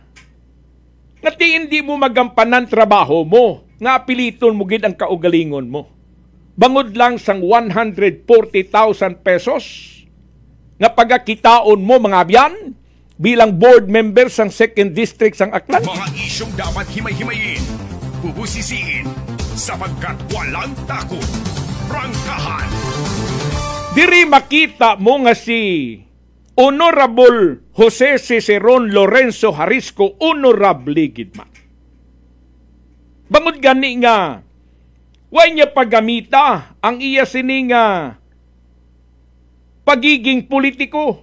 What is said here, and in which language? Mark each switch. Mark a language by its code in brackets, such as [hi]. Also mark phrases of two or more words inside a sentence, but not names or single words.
[hil] Ngati [tl] hindi mo magampanan trabaho mo, [hil] nga apiliton mo gid ang kaugalingon mo. Bangod lang sang 140,000 pesos nga pagakitaon mo mga abyan bilang board member sang 2nd District sang Aklan. [tl] Mga isyong dapat himay-himayin, bubusisiin, sapagkat walang takot. Prangkahan. [hil] Diri makita mo nga si Honorable Jose Ciceron Lorenzo Harisco, honorable gid man. Bangod gani nga, way niya paggamita ang iya sini nga pagiging politiko.